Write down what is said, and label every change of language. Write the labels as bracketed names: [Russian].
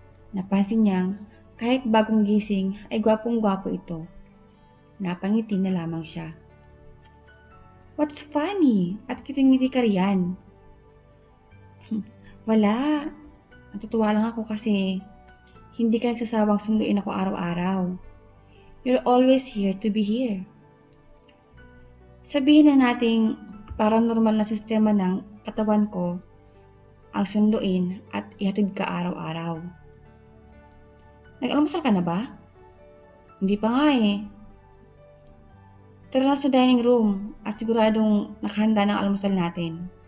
[Filipino] Napansin niyang kahit bagong gising ay gwapong-gwapo ito. Napangiti na lamang siya. [English] What's funny? [Filipino] At kiting-ngiti ka riyan. Wala. Natutuwa lang ako kasi hindi ka nagsasawang sunduin ako araw-araw. [English] You're always here to be here. [Filipino] Sabihin na nating parang normal na sistema ng katawan ko ang sunduin at ihatid ka araw-araw. Nag-almusal ka na ba? Hindi pa nga eh. Tara na sa dining room at siguradong nakahanda ng almusal natin.